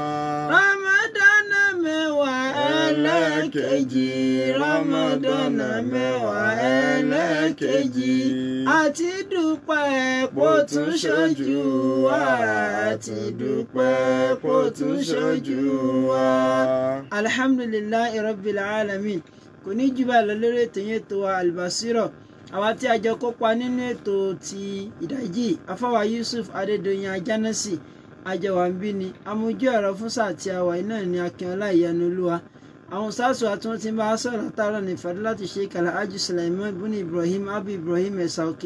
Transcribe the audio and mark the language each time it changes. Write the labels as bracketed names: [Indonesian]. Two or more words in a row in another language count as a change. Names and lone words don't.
[Yoruba] Ramadana mẹ́wàá ẹlẹ́kejì. Ramadana mẹ́wàá ẹlẹ́kejì. Àti dúpẹ́ kó tún ṣojú wa. Àti dúpẹ́ kó tún ṣojú wa. [Arabic] الحمد لله رب العالمين. [Yoruba] Kò ní jù bá lọ lórí ètò yẹn tó wa Al-Basira. Àwa tí a jọ kópa nínú ètò ti ìdájí afáwa Yusuf Adédoyin Ajánásì àjọwàmbí ni amójú ọ̀rọ̀ fún sáà tí a wà iná ní Akínọlá Ìyanu Olúwa. Àwọn sáàsù àtúntò tí ń bá a sọ̀rọ̀ látàrọ̀ ní Fadilatu Sheikh Alhaji Sulaiman bin Ibrahim Abu Ibrahim Ẹ̀sà Òkè.